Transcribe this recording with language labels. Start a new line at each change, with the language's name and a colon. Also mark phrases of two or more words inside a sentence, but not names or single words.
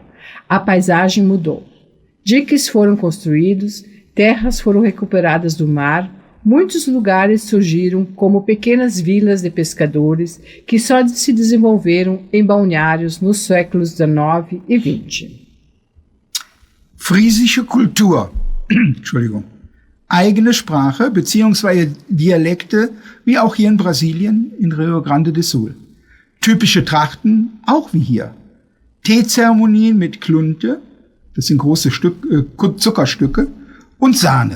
Portuguese: A paisagem mudou. Diques foram construídos, terras foram recuperadas do mar, muitos lugares surgiram como pequenas vilas de pescadores que só se desenvolveram em balneários nos séculos XIX e XX.
German: Friesische Kultur. Entschuldigung. Eigene Sprache bzw. Dialekte, wie auch hier in Brasilien, in Rio Grande do Sul. Typische Trachten, auch wie hier. Teezeremonien mit Klunte, das sind große Zuckerstücke, und Sahne.